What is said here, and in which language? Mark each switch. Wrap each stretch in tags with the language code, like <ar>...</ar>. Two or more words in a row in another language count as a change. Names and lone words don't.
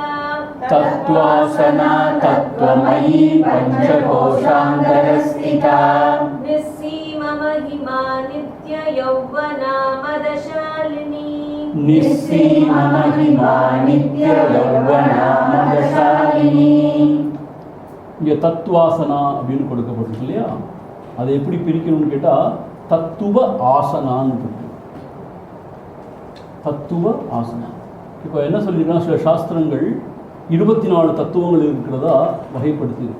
<sa>तत्त्वासना तत्त्वमयी पञ्चकोशान्तरस्थिता निस्सीममहिमा नित्ययौवना मदशालिनी निस्सीममहिमा नित्ययौवना मदशालिनी।</sa> <ta>இங்கே தத்துவாசனா அப்படின்னு கொடுக்கப்பட்டிருக்கு இல்லையா, அதை எப்படி பிரிக்கணும்னு கேட்டால் தத்துவ ஆசனான்னு இருக்கு. தத்துவ ஆசனா இப்போ என்ன சொல்லியிருக்காங்க, சில சாஸ்திரங்கள் 24 தத்துவங்கள் இருக்கிறதா வகைப்படுத்தி இருக்கு.</ta>